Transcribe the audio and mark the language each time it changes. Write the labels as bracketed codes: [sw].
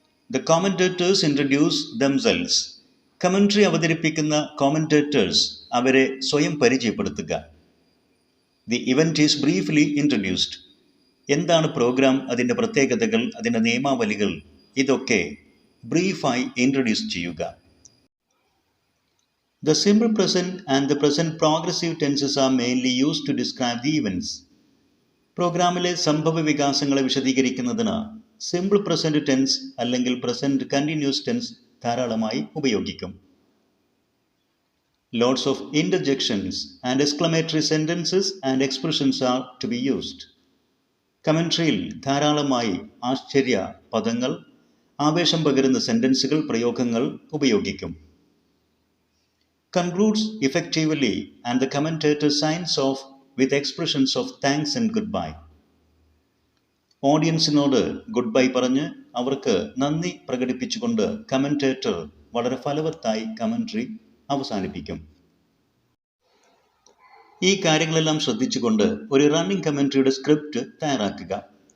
[en] The commentators introduce themselves. [ml] Commentary അവതരിപ്പിക്കുന്ന കോമൻറ്റേറ്റേഴ്സ് അവരെ സ്വയം പരിചയപ്പെടുത്തുക. [en] The event is briefly introduced. [ml] എന്താണ് പ്രോഗ്രാം, അതിൻ്റെ പ്രത്യേകതകൾ, അതിൻ്റെ നിയമാവലികൾ, ഇതൊക്കെ ബ്രീഫായി ഇൻട്രൊഡ്യൂസ് ചെയ്യുക. [en] The simple present and the present progressive tenses are mainly used to describe the events. [ml] പ്രോഗ്രാമിലെ സംഭവ വികാസങ്ങളെ വിശദീകരിക്കുന്നതിന് സിമ്പിൾ പ്രസന്റ് ടെൻസ് അല്ലെങ്കിൽ പ്രസന്റ് കണ്ടിന്യൂസ് ടെൻസ് ധാരാളമായി ഉപയോഗിക്കും. [en] Lots of interjections and exclamatory sentences and expressions are to be used. [ml] കമൻട്രിയിൽ ധാരാളമായി ആശ്ചര്യ പദങ്ങൾ, ആവേശം പകരുന്ന സെന്റൻസുകൾ, പ്രയോഗങ്ങൾ ഉപയോഗിക്കും. [en] Concludes effectively and the commentator signs off with expressions of thanks and goodbye. [ml] ഓഡിയൻസിനോട് good bye പറഞ്ഞ് അവർക്ക് നന്ദി പ്രകടിപ്പിച്ചുകൊണ്ട് കമൻറ്റേറ്റർ വളരെ ഫലവത്തായി കമൻട്രി അവസാനിപ്പിക്കും. ഈ കാര്യങ്ങളെല്ലാം ശ്രദ്ധിച്ചുകൊണ്ട് ഒരു റണ്ണിംഗ് കമൻട്രിയുടെ സ്ക്രിപ്റ്റ് തയ്യാറാക്കുക.